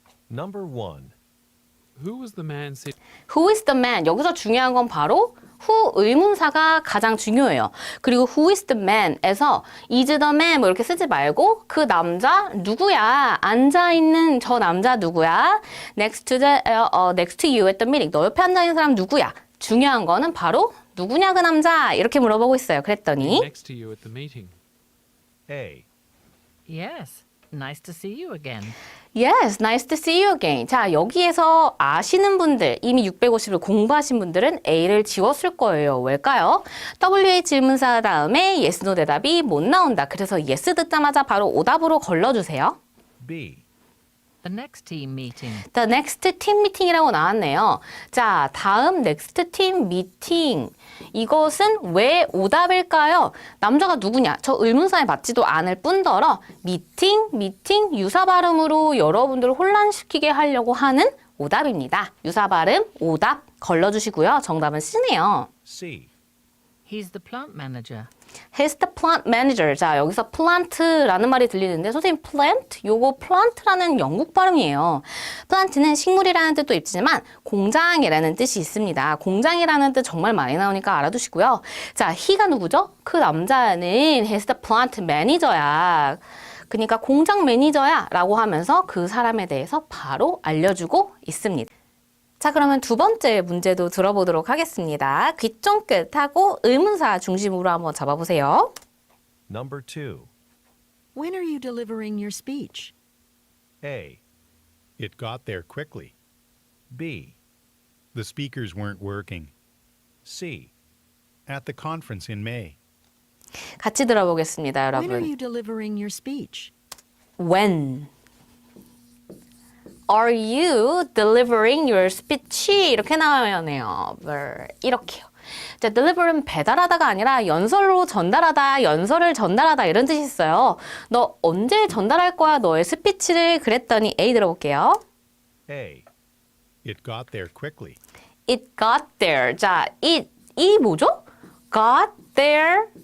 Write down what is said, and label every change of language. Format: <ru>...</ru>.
<en>Number 1. Who was the man sitting? Who is the man?</en> <ko>여기서 중요한 건 바로 who 의문사가 가장 중요해요. 그리고 who is the man 에서 is the man 뭐 이렇게 쓰지 말고 그 남자 누구야? 앉아있는 저 남자 누구야?</ko> <en>Next to you at the meeting.</en> <ko>너 옆에 앉아있는 사람 누구야? 중요한 거는 바로 누구냐 그 남자 이렇게 물어보고 있어요. 그랬더니</ko> <en>Next to you at the meeting. A. Yes, nice to see you again. Yes, nice to see you again.</en> <ko>자, 여기에서 아시는 분들, 이미 650을 공부하신 분들은 A를 지웠을 거예요. 왜일까요? W의 질문사 다음에 yes, no 대답이 못 나온다. 그래서 yes 듣자마자 바로 오답으로 걸러주세요.</ko> <en>B. The next team meeting.</en> <ko>The next team meeting 이라고 나왔네요. 자, 다음 next team meeting. 이것은 왜 오답일까요? 남자가 누구냐? 저 의문사에 맞지도 않을 뿐더러 meeting 유사 발음으로 여러분들을 혼란시키게 하려고 하는 오답입니다. 유사 발음, 오답 걸러주시고요. 정답은 C네요.</ko> <en>C. He's the plant manager. He's the plant manager.</en> <ko>자, 여기서 plant라는 말이 들리는데 선생님 plant? 요거 plant라는 영국 발음이에요. plant는 식물이라는 뜻도 있지만 공장이라는 뜻이 있습니다. 공장이라는 뜻 정말 많이 나오니까 알아두시고요. 자, he가 누구죠? 그 남자는 he's the plant manager 야. 그러니까 공장 매니저야 라고 하면서 그 사람에 대해서 바로 알려주고 있습니다. 자, 그러면 두 번째 문제도 들어보도록 하겠습니다. 귀 쫑긋 하고 의문사 중심으로 한번 잡아보세요.</ko> <en>Number 2. When are you delivering your speech? A. It got there quickly. B. The speakers weren't working. C. At the conference in May.</en> <ko>같이 들어보겠습니다,</ko> <en>When are</en> <ko>여러분.</ko> <en>you delivering your speech? When are you delivering your speech?</en> <ko>이렇게 나와요. 이렇게요. 자, deliver은 배달하다가 아니라 연설로 전달하다, 연설을 전달하다 이런 뜻이 있어요. 너 언제 전달할 거야, 너의 스피치를? 그랬더니 A 들어볼게요.</ko> <en>A. It got there quickly. It got there. 자, 이 뭐죠? got there.</en>